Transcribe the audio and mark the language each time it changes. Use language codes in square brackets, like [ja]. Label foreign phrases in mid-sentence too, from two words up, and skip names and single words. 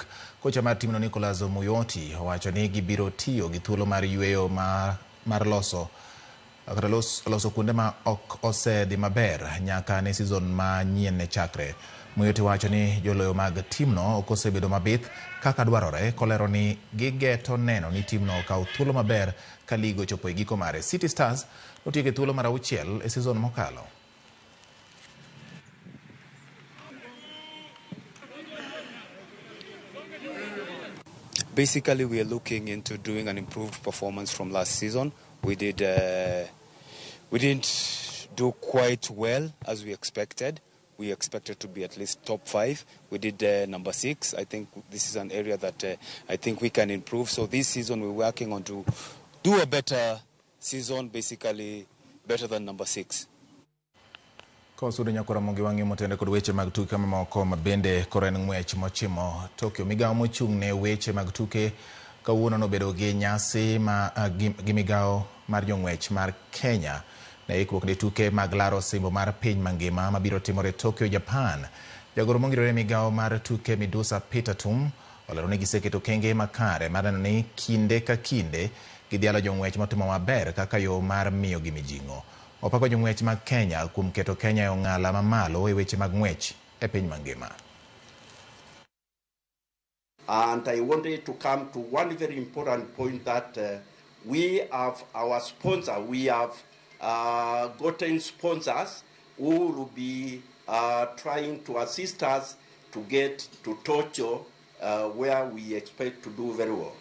[luo] Kocha mar timno Nicholas Muyoti owacho ni gibiro tiyo gi thuolo mar yweyo mar loso kuonde ma ok osedhi maber nyaka ne season manyien ne chakre. Muyoti wacho ni joloyo mag timno ok osebedo mabith kaka dwarore, kolero ni gigeto neno ni timno okaw thuolo maber ka ligo chopo e giko mare. City Stars notieko thuolo mar 6 e season mokalo. [en] Basically, we are looking into doing an improved performance from last season. We didn't do quite well as we expected. We expected to be at least top 5. We did number 6. I think this is an area that I think we can improve. So this season we're working on to do a better season, basically better than number 6. [luo] Kosudo nyakora mongi wangi motende kod weche mag tuke kama moko mabende koren ng'wech mochimo Tokyo. Migawo mochung' ne weche mag tuke kawuono nobedo gi nyasi gi migawo mar jong'wech mar Kenya ne ikruok ne tuke mag laro simbo mar piny mangima mabiro timore Tokyo, Japan. Jagoro mongirore migawo mar tuke Midusa Peter Tum olero ni giseketo kenge makare mar neno ni kinde ka kinde gidhialo jong'wech matimo maber kaka yo mar miyo gi mijing'o. Opako jong'wech mag Kenya kuom keto Kenya e ong'ala mamalo e weche mag ng'wech e piny mangima. [en] And I wanted to come to one very important point that we have our sponsor. We have gotten sponsors who will be trying to assist us to get to Tokyo, where we expect to do very well.